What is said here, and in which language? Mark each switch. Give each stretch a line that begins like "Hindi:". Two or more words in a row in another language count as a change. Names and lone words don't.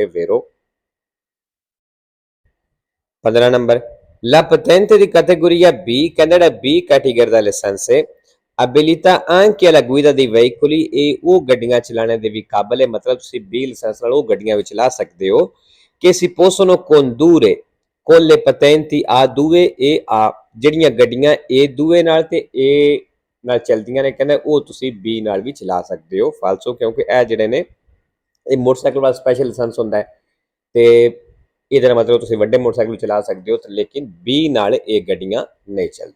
Punjabi: ਵੇਰੋ 15 ਨੰਬਰ,
Italian: La patente di categoria B
Punjabi: ਕਹਿੰਦਾ ਜਿਹੜਾ B ਕੈਟੇਗਰੀ ਦਾ ਲਾਇਸੈਂਸ ਹੈ
Italian: abilita anche alla guida dei veicoli
Punjabi: ਇਹ ਉਹ ਗੱਡੀਆਂ ਚਲਾਉਣ ਦੇ ਵੀ ਕਾਬਲ ਹੈ, ਮਤਲਬ ਤੁਸੀਂ B ਲਾਇਸੈਂਸ ਨਾਲ ਉਹ ਗੱਡੀਆਂ ਵੀ ਚਲਾ ਸਕਦੇ ਹੋ ਕਿ
Italian: si possono condurre con le patenti A2 e A
Punjabi: ਜਿਹੜੀਆਂ ਗੱਡੀਆਂ A2 ਨਾਲ ਤੇ A ਨਾਲ ਚਲਦੀਆਂ ਨੇ ਕਹਿੰਦਾ ਉਹ ਤੁਸੀਂ B ਨਾਲ ਵੀ ਚਲਾ ਸਕਦੇ ਹੋ ਫਾਲਸੋ, ਕਿਉਂਕਿ ਇਹ ਜਿਹੜੇ ਨੇ ਇਹ ਮੋਟਰਸਾਈਕਲ ਵਾਲਾ ਸਪੈਸ਼ਲ ਲਾਇਸੈਂਸ ਹੁੰਦਾ ਹੈ ਤੇ ਇਹਦਾ ਮਤਲਬ ਤੁਸੀਂ ਵੱਡੇ ਮੋਟਰਸਾਈਕਲ ਚਲਾ ਸਕਦੇ ਹੋ ਲੇਕਿਨ B ਨਾਲ ਇਹ ਗੱਡੀਆਂ ਨਹੀਂ ਚੱਲਦੀਆਂ।